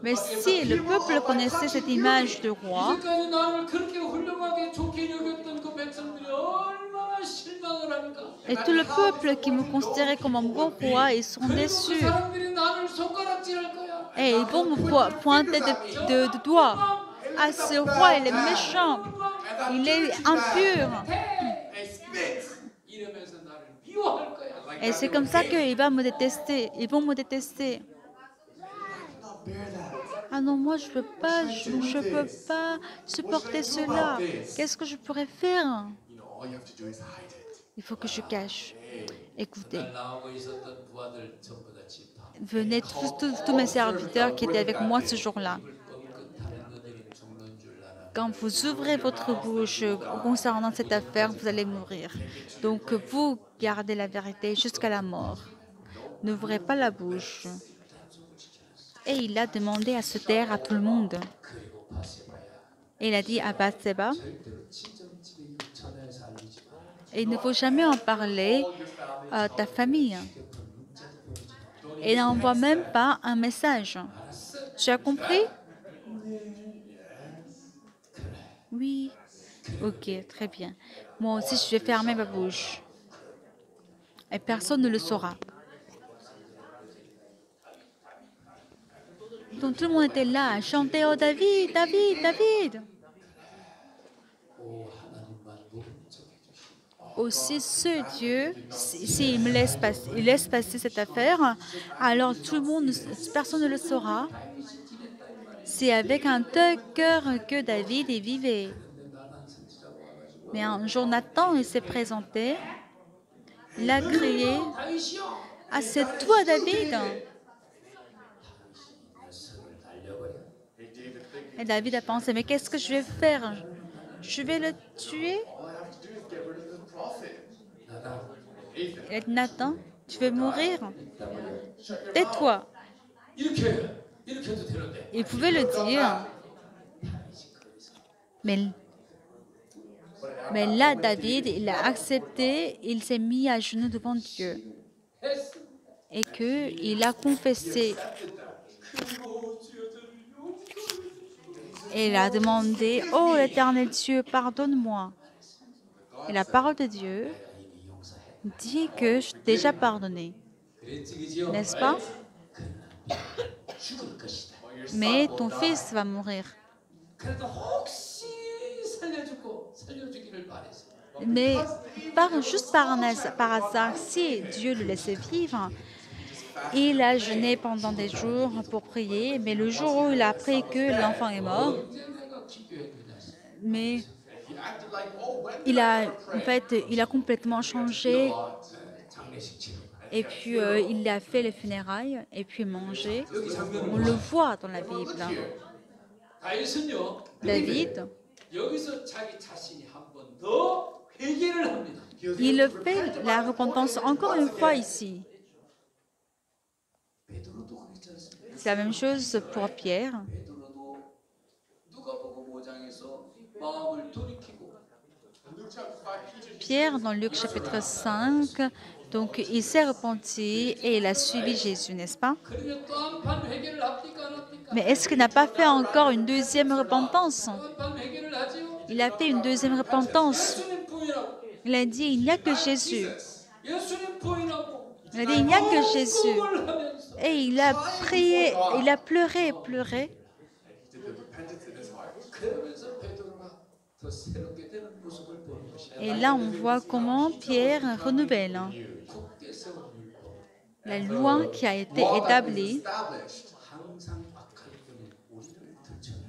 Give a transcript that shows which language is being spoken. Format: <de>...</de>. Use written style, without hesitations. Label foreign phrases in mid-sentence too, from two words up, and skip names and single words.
<fr>Mais si le peuple connaissait cette image de roi,</fr> <ko>이제까지 나를 그렇게 훌륭하게 좋게 여겼던 그 백성들이 얼마나 실망을 할까.</ko> <fr>et tout le peuple qui me considérait comme un bon roi, ils sont</fr> <ko>그리고 그</ko> <fr>déçus.</fr> <ko>사람들이 나를 손가락질할 거야.</ko> <fr>Et ils vont me pointer de doigt. Ah, ce roi, il est méchant. Il est impur.</fr> <en>And spit.</en> <ko>이러면서 나를 미워할 거야.</ko> <fr>Et c'est comme ça qu'il va me détester. Ils vont me détester.</fr> <en>Not bear that.</en> <fr>Ah non, moi, je peux pas supporter cela. Qu'est-ce que je pourrais faire?</fr> <en>You know, all you have to do is hide it.</en> <fr>Il faut que je cache. Écoutez,</fr> <ko>날 나오고 있었던 부하들 전부 다 집합.</ko> <fr>venez tous mes serviteurs qui étaient avec moi ce jour-là.</fr> <ko>뻥끗하는 너들이 죽는 줄 알아.</ko> <fr>Quand vous ouvrez votre bouche concernant cette affaire, vous allez mourir. Donc vous gardez la vérité jusqu'à la mort. n'ouvrait pas la bouche. Et il a demandé à se taire à tout le monde.</fr> <ko>그리고 바세바야</ko> <fr>Et il a dit à Bathsheba,</fr> <ko>절대로 친정집에 이 전화해서 알리지 마.</ko> <fr>et il ne faut jamais en parler à ta famille.</fr> <ko>휴대폰 문자도 보내지 마.</ko> <fr>Et n'envoie même pas un message.</fr> <ko>알았어?</ko> <fr>Tu as compris? Oui. Ok, très bien. Moi aussi, je vais fermer ma bouche. Et personne ne le saura. Donc tout le monde était là à chanter « Oh David, David, David !»</fr> <ko>오 하나님만 모른 척 해주시고</ko> <fr>Aussi, ce Dieu, s'il me laisse passer, il laisse passer cette affaire, alors tout le monde, personne ne le saura. C'est avec un tel cœur que David est vivait. Mais un jour, Nathan, il s'est présenté. Il a crié</fr> <ko>다윗이요</ko> <fr>« Ah, c'est toi, David !»</fr> <ko>녀석을 날려버려.</ko> <fr>Et David a pensé « Mais qu'est-ce que je vais faire? Je vais le tuer ?»</fr> <en>All I have to do is get rid of the prophet.</en> <ko>나다</ko> <fr>Il a dit « Nathan, tu veux mourir? Tais-toi !»</fr> <ko>이렇게 해도 되는데</ko> <fr>Il pouvait le dire. Mais là, David, il a accepté, il s'est mis à genoux devant Dieu</fr> <ko>했어.</ko> <fr>et qu'il a confessé. Et il a demandé, « Oh, l'Éternel Dieu, pardonne-moi. » Et la parole de Dieu</fr> <ko>이미 용서해.</ko> <fr>dit que je t'ai déjà pardonné,</fr> <ko>그랬지 그지요?</ko> <fr>n'est-ce pas?</fr> <ko>죽을 것이다.</ko> <fr>Mais ton fils va mourir.</fr> <ko>그래도 혹시 살려주기를 바랬어.</ko> <fr>Mais juste par hasard, si Dieu le laissait vivre, il a jeûné pendant des jours pour prier, mais le jour où il a appris que l'enfant est mort,</fr> <ko>언제 내가 기도해 주냐.</ko> <fr>mais</fr> <en>He acted like, oh, when</en> <fr>il a complètement changé</fr> <ko>장례식 치러.</ko> <fr>et puis il a fait les funérailles et puis mangé.</fr> <ko>여기 장면을</ko> <fr>On le voit dans la Bible.</fr> <ko>다윗은요.</ko> <fr>David,</fr> <ko>여기서 자기 자신이 한 번 더 회개를 합니다.</ko> <fr>il fait la repentance encore une fois ici.</fr> <ko>베드로도 그렇지 않습니까?</ko> <fr>C'est la même chose pour Pierre.</fr> <ko>베드로도 누가복음 5장에서 마음을 돌이키고</ko> <en>Luke chapter 5 teaches</en> <fr>Pierre, dans Luc chapitre 5, donc il s'est repenti et il a suivi Jésus, n'est-ce pas?</fr> <ko>그러면 또 한 판 회개를 합니까 안 합니까?</ko> <fr>Mais est-ce qu'il n'a pas fait encore une deuxième repentance?</fr> <ko>또 한 판 회개를 하지요.</ko> <fr>Il a fait une deuxième repentance.</fr> <ko>예수님 부인하고</ko> <fr>Il a dit, il n'y a que Jésus.</fr> <ko>예수님 부인하고</ko> <fr>Il a dit, il n'y a que Jésus.</fr> <ko>복음을 하면서</ko> <fr>Et il a prié, il a pleuré, pleuré.</fr> <en>he did the repentance in his heart.</en> <ko>그러면서 베드로가 더 새롭게 되는 모습을 보는 것이야.</ko> <fr>Et là, on voit comment Pierre renouvelle</fr> <ko>굳게 세운 율법</ko> <fr>la loi qui a été</fr> <en>Law that is</en> <fr>établie.</fr> <en>established.</en> <ko>항상 악할 뿐인 우리를 들춰내.</ko>